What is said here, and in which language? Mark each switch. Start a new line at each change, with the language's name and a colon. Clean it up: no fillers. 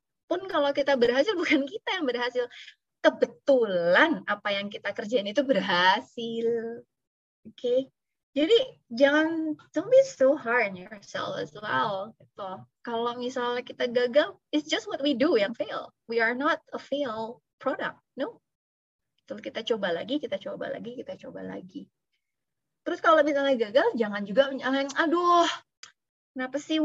Indonesian: Pun kalau kita berhasil, bukan kita yang berhasil. Kebetulan apa yang kita kerjain itu berhasil. Oke? Jadi jangan,
English: don't be so hard on yourself as well. Gitu.
Indonesian: Kalau misalnya kita gagal,
English: it's just what we do yang fail. We are not a fail product.
Indonesian: No. Kita coba lagi, kita coba lagi, kita coba lagi. Terus kalau misalnya gagal, jangan juga menyalahin, aduh, kenapa sih?